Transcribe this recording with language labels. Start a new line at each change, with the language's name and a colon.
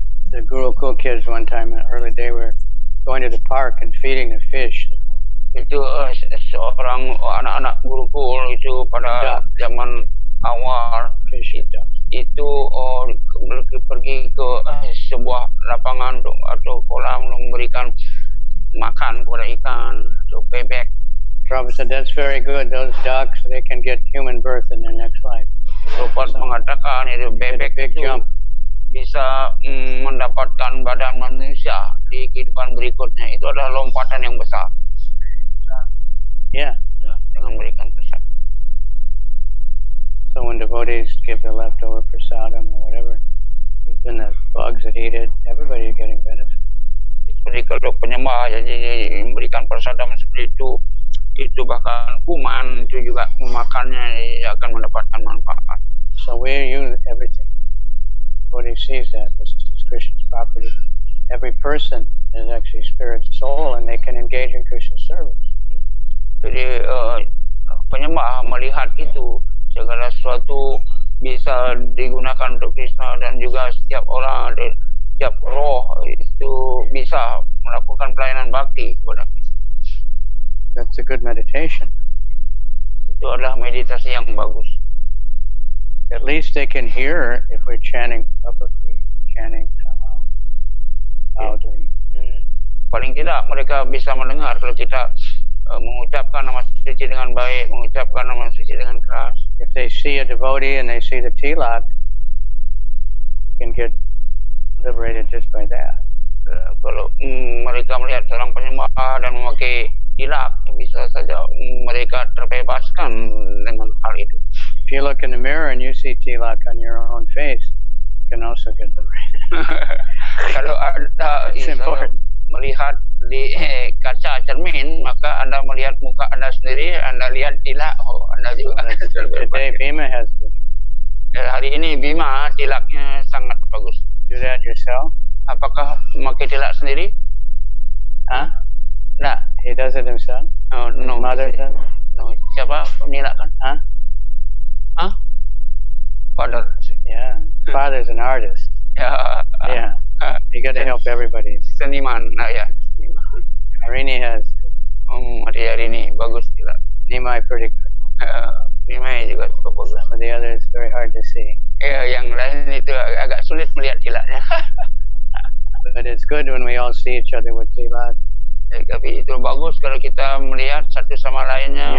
English: The Gurukul kids one time in the early day were going to the park and feeding the fish.
Indonesian: Itu seorang anak-anak Gurukul itu pada zaman awal
English: Fish and ducks.
Indonesian: itu pergi ke sebuah lapangan atau kolam untuk memberikan makan kepada ikan atau bebek.
English: Prabhupada said that's very good. Those ducks, they can get human birth in their next life.
Indonesian: Prabhupada mengatakan itu bebek
English: Big
Indonesian: itu
English: jump.
Indonesian: bisa mendapatkan badan manusia di kehidupan berikutnya. Itu adalah lompatan yang besar. Yeah. Ya, dengan memberikan prasad.
English: So when devotees give the leftover prasadam or whatever, even the bugs that eat it, everybody is getting benefit.
Indonesian: Seperti kalau penyembah jadi memberikan prasadam seperti itu bahkan kuman itu juga memakannya akan mendapatkan manfaat.
English: So we use everything. Devotee sees that this is Krishna's property. Every person is actually spirit soul, and they can engage in Krishna's service.
Indonesian: Jadi penyembah melihat itu segala sesuatu bisa digunakan untuk Krishna, dan juga setiap orang, setiap roh itu bisa melakukan pelayanan bakti kepada Krishna.
English: That's a good meditation.
Indonesian: Itu adalah meditasi yang bagus.
English: At least they can hear if we're chanting publicly, chanting somehow loudly.
Indonesian: Paling tidak mereka bisa mendengar kalau kita mengucapkan nama suci dengan baik, mengucapkan nama suci dengan keras.
English: If they see a devotee and they see the tilak, they can get liberated just by that.
Indonesian: Kalau mereka melihat seorang penyembah dan memakai tilak, bisa saja mereka terbebaskan dengan hal itu.
English: If you look in the mirror and you see tilak on your own face, you can also get liberated.
Indonesian: Kalau Anda melihat di kaca cermin, maka Anda melihat muka Anda sendiri, Anda lihat tilak, Anda juga
English: Today Bhima has
Indonesian: hari ini Bima tilaknya sangat bagus.
English: Do that yourself?
Indonesian: Apakah memakai tilak sendiri? Huh? Nah,
English: He does it himself? No. Mother does?
Indonesian: No. Siapa menilakkan? Huh? Father.
English: Yeah. Father's an artist. Ya. Yeah. You got to help everybody.
Indonesian: Seniman. Nah, ya. Seniman.
English: Harini has.
Indonesian: Hari ini bagus tilak.
English: Nimai pretty good.
Indonesian: Nimai juga cukup bagus.
English: Some of the others very hard to see.
Indonesian: Yang lain itu agak sulit melihat tilaknya.
English: But it's good when we all see each other with tilak.
Indonesian: Tapi itu bagus kalau kita melihat satu sama lainnya.